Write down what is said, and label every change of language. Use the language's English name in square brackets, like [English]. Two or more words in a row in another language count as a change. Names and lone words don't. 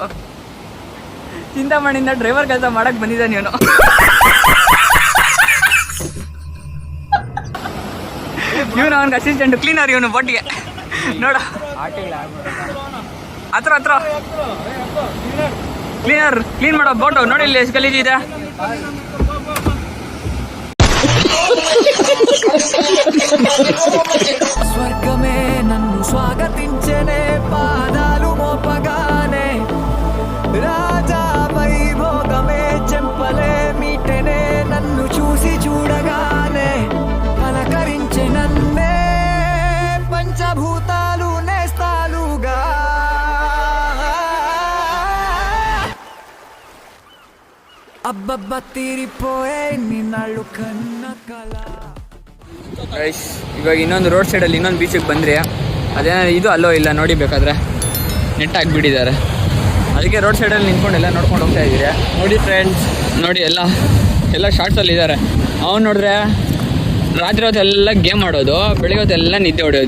[Kannada] ಚಿಂತಾಮಣಿಯಿಂದ ಡ್ರೈವರ್ ಕೆಲಸ ಮಾಡಕ್ಕೆ ಬಂದಿದ್ದಾನೆ ಇವನು. ಇವನು ಅವನಿಗೆ ಅಸಿಸ್ಟೆಂಟ್, ಕ್ಲೀನರ್ ಇವನು ಬೋಟಿಗೆ. ನೋಡ ಹತ್ರ ಕ್ಲೀನ್ ಮಾಡೋ ಬೋಟು ನೋಡಿ. ಇಲ್ಲಿ ಎಷ್ಟು ಗಲೀಜಿದೆ. [Telugu] స్వర్గమే నన్ను స్వాగతించనే పాదాలు మోపగానే, రాజా వైభోగమే చెంపలే మీటనే నన్ను చూసి చూడగానే, పలకరించే నన్నే పంచభూతాలు నేస్తాలుగా. అబ్బబ్బ తీరిపోయే నిన్నాళ్ళు కన్న కళ. [Kannada] ಗೈಸ್, ಇವಾಗ ಇನ್ನೊಂದು ರೋಡ್ ಸೈಡಲ್ಲಿ ಇನ್ನೊಂದು ಬೀಚಿಗೆ ಬಂದರೆ ಅದೇನೋ ಇದು ಅಲ್ಲೋ ಇಲ್ಲ ನೋಡಿ, ಬೇಕಾದ್ರೆ ನೆಟ್ ಹಾಕ್ಬಿಟ್ಟಿದ್ದಾರೆ. ಅದಕ್ಕೆ ರೋಡ್ ಸೈಡಲ್ಲಿ ನಿಂತ್ಕೊಂಡು ಎಲ್ಲ ನೋಡ್ಕೊಂಡು ಹೋಗ್ತಾ ಇದ್ದೀರಿ. ನೋಡಿ ಫ್ರೆಂಡ್ಸ್, ನೋಡಿ ಎಲ್ಲ ಶಾರ್ಟ್ಸಲ್ಲಿ ಇದ್ದಾರೆ. ಅವ್ನು ನೋಡಿದ್ರೆ ರಾತ್ರಿ ಹೊತ್ತೆಲ್ಲ ಗೇಮ್ ಆಡೋದು, ಬೆಳಿಗ್ಗೆ ಹೊತ್ತೆಲ್ಲ ನಿದ್ದೆ ಹೊಡೆಯೋದು.